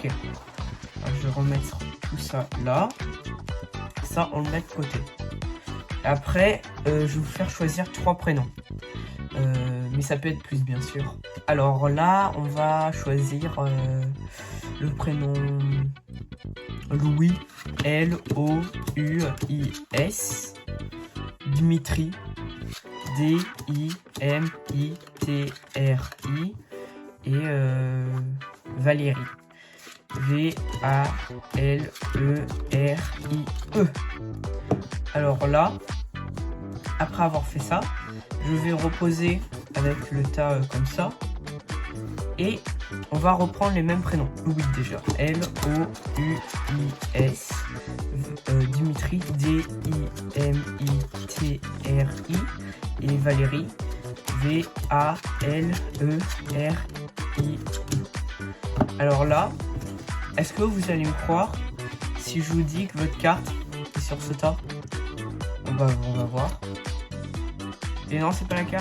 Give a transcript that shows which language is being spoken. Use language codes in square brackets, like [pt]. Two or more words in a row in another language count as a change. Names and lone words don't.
[fr] Alors, je vais remettre tout ça là. Ça, on le met de côté. Après, je vais vous faire choisir 3 prénoms. Mais ça peut être plus, bien sûr. Alors là, on va choisir le prénom Louis, L-O-U-I-S. Dimitri, D-I-M-I-T-R-I. Et Valérie, V-A-L-E-R-I-E. Alors là, après avoir fait ça, je vais reposer avec le tas comme ça. Et on va reprendre les mêmes prénoms. Louis déjà. L-O-U-I-S. Dimitri. D-I-M-I-T-R-I. Et Valérie. V-A-L-E-R-I. Alors là, est-ce que vous allez me croire si je vous dis que votre carte est sur ce tas? On va voir. Et non, c'est pas la carte.